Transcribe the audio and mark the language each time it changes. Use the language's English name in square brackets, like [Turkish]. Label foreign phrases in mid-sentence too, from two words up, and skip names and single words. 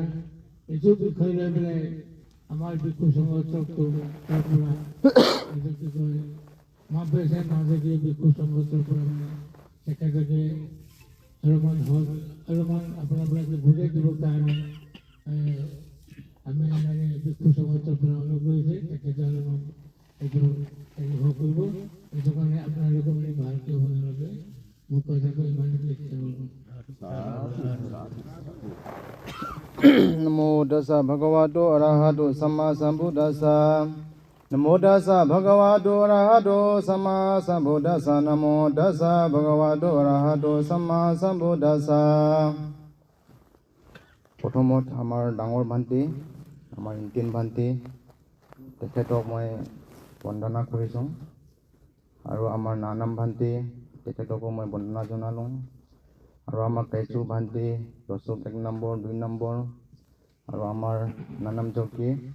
[Assamese] এইটো বিষয় লৈ পেলাই আমাৰ বিক্ষু সংগঠনটোৰ তাৰ পৰা এইটো কি কয় মহাপেচাৰ মাজেদি বিক্ষু সংগঠনৰ পৰা তেখেতলোকে অলপমান আপোনালোকে বুজাই দিবৰ কাৰণে আমি মানে বিক্ষু সংগঠনৰ পৰা অনুৰোধ কৰিছে। তেখেতে অলপমান এইটো কৰিব। এইটো কাৰণে আপোনালোকে মানে ভালকৈ শুনালৈকে মোৰ কথাটো ইমানেই চেষ্টা কৰিব। [Pali] Namo tassa bhagavato arahato samma sambuddhassa. Namo tassa bhagavato arahato samma sambuddhassa. Namo tassa bhagavato arahato samma sambuddhassa. [Assamese] প্ৰথমত আমাৰ ডাঙৰ ভান্তি আমাৰ ইণ্টিন ভান্তি তেখেতক মই বন্দনা কৰিছোঁ আৰু আমাৰ নানাম ভান্তি তেখেতকো মই বন্দনা জনালোঁ আৰু আমাৰ কাইচু ভান্তি ১ নম্বৰ ২ নম্বৰ আৰু আমাৰ নানাম জকি